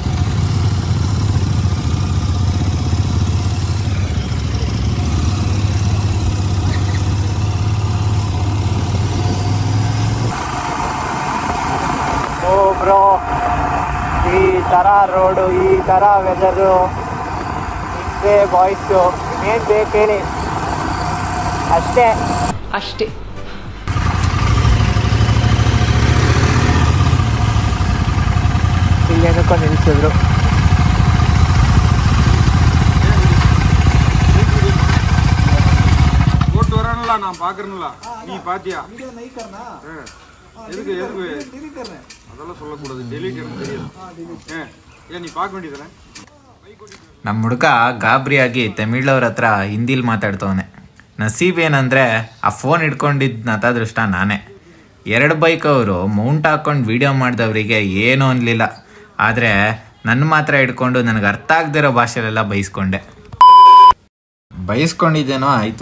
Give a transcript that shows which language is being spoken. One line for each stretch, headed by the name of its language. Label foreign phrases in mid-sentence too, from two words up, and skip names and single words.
Kannada: ಓ ಬ್ರೋ, ಈ ಥರ ರೋಡು, ಈ ಥರ ವೆದರು, ಹಿಂಗೆ ಬಾಯ್ಸು, ಇನ್ನೇನು ಬೇಕು ಹೇಳಿ? ಅಷ್ಟೇ. ಇಲ್ಲೇನಕ್ಕೋ ನಿಲ್ಲಿಸಿದ್ರು.
Tamil: நான் பாக்குறேன்ல, நீ பாத்தியா? எதுக்கு அதெல்லாம் சொல்லக்கூடாது, டெலிட் தெரியும். ஏன் நீ பார்க்க வேண்டியதானே?
Kannada: ನಮ್ಮ ಹುಡುಗ ಗಾಬರಿಯಾಗಿ ತಮಿಳವ್ರ ಹತ್ರ ಹಿಂದಿಲಿ ಮಾತಾಡ್ತವನೆ. ನಸೀಬೇನಂದರೆ ಆ ಫೋನ್ ಹಿಡ್ಕೊಂಡಿದ್ದ ಅದೃಷ್ಟ ನಾನೇ. 2 ಬೈಕ್ ಅವರು ಮೌಂಟ್ ಹಾಕ್ಕೊಂಡು ವೀಡಿಯೋ ಮಾಡಿದವರಿಗೆ ಏನೂ ಅನ್ನಲಿಲ್ಲ. ಆದರೆ ನನ್ನ ಮಾತ್ರ ಹಿಡ್ಕೊಂಡು ನನಗೆ ಅರ್ಥ ಆಗದಿರೋ ಭಾಷೆಲೆಲ್ಲ ಬೈಸ್ಕೊಂಡಿದ್ದೇನೋ ಆಯಿತು.